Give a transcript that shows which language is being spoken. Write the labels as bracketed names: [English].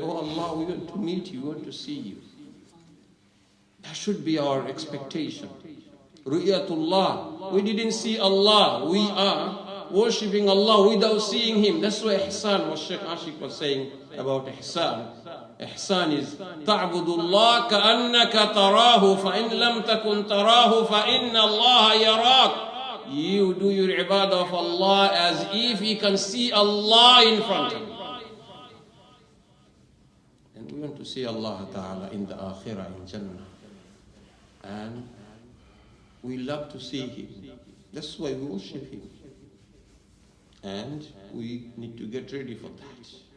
[English] Oh Allah, we want to meet you, we want to see you. That should be our expectation. Ru'yatullah. We didn't see Allah. We are worshipping Allah without seeing Him. That's why Ihsan, what Sheikh Ashik was saying about Ihsan. Ihsan is [Arabic] تعبد الله كأنك تراه فإن لم تكن تراه فإن الله يراك. [English] You do your ibadah of Allah as if you can see Allah in front of you. And we want to see Allah Ta'ala in the Akhirah, in Jannah. And we love to see Him. That's why we worship Him. And we need to get ready for that.